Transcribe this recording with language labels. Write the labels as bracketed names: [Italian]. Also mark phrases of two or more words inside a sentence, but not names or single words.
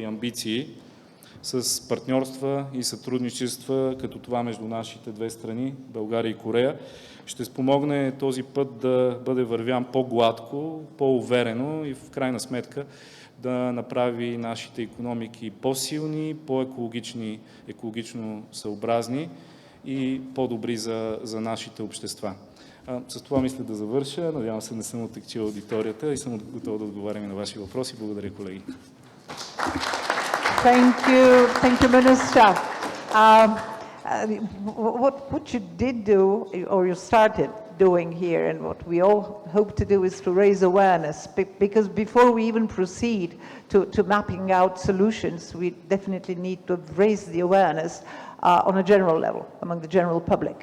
[Bulgarian] амбиции, с партньорства и сътрудничества, като това между нашите две страни, България и Корея, ще спомогне този път да бъде вървян по-гладко, по-уверено и в крайна сметка да направи нашите икономики по-силни, екологично съобразни и по-добри за нашите общества. С това мисля да завърша. Надявам се, не съм отекчил аудиторията и съм готов да отговарям и на ваши въпроси. Благодаря, колеги. [English] Thank you, Minister. What you did do, or you started doing here, and what we all hope to do is to raise awareness, because before we even proceed to mapping out solutions, we definitely need to raise the awareness on a general level, among the general public.